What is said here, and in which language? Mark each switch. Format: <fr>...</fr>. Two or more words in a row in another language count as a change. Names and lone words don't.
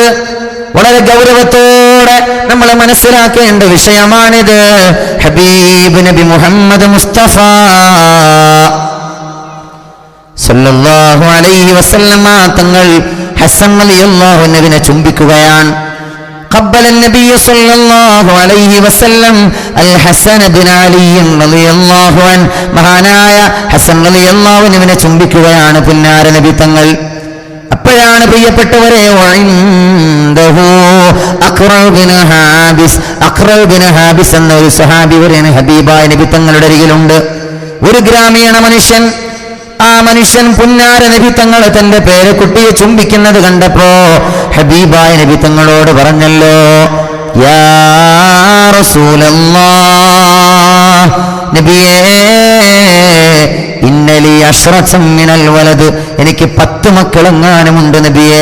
<ml>വളരെ ഗൗരവത്തോടെ നമ്മൾ മനസ്സിലാക്കേണ്ട വിഷയമാണിത്. ഹബീബ് നബി മുഹമ്മദ് മുസ്തഫ</ml> <ar>صلى الله عليه وسلم</ar> <ml>തങ്ങൾ ഹസൻ</ml> <ar>رضي الله عنه</ar> <ml>ചുംബിക്കുകയാണ്.</ml> <ar>قبل النبي صلى الله عليه وسلم الحسن بن علي رضي الله عنه.</ar> <ml>മഹാനായ ഹസൻ</ml> <ar>رضي الله عنه</ar> <ml>ചുംബിക്കുകയാണ് പുന്നാര നബി തങ്ങൾ. അപ്പോഴാണ് പ്രിയപ്പെട്ടവരെ അഖ്റ ബിൻ ഹാബിസ് എന്ന ഒരു സഹാബി വരെയാണ് ഹബീബായ നബി തങ്ങളുടെ അരികിലുണ്ട്. ഒരു ഗ്രാമീണ മനുഷ്യൻ, ആ മനുഷ്യൻ പുന്നാര നബി തങ്ങൾ തന്റെ പേരക്കുട്ടിയെ ചുംബിക്കുന്നത് കണ്ടപ്പോ ഹബീബായ നബി തങ്ങളോട് പറഞ്ഞല്ലോ,</ml> <ar>يا رسول الله,</ar> <ml>നബിയേ,</ml> <ar>إن لي عشرة من الولد,</ar> <ml>എനിക്ക് 10 മക്കളെങ്ങാനുമുണ്ട് നബിയേ.</ml>